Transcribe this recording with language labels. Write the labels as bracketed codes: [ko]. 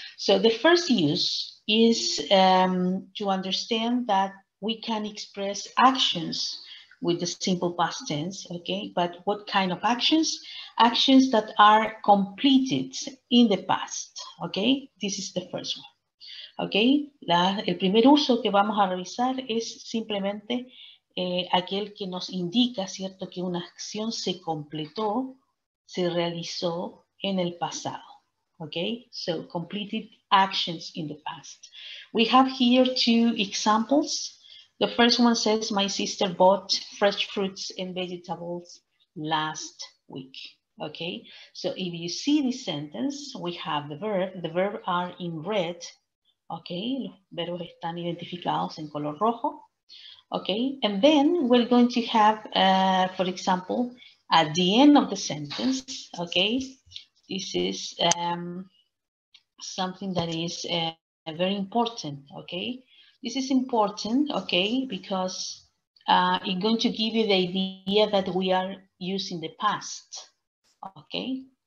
[en] So the first use is to understand that we can express actions with the simple past tense, okay? But what kind of actions? Actions that are completed in the past, okay? This is the first one, okay? [es] El primer uso que vamos a revisar es simplemente aquel que nos indica, ¿cierto?, que una acción se completó, se realizó en el pasado, okay? [en] So, completed actions in the past. We have here two examples. The first one says, my sister bought fresh fruits and vegetables last week, okay? So, if you see this sentence, we have the verb are in red, okay? [es] Los verbos están identificados en color rojo. [en] Okay, and then we're going to have, for example, at the end of the sentence, okay, this is something that is very important, okay? This is important, okay, because it's going to give you the idea that we are using the past, okay?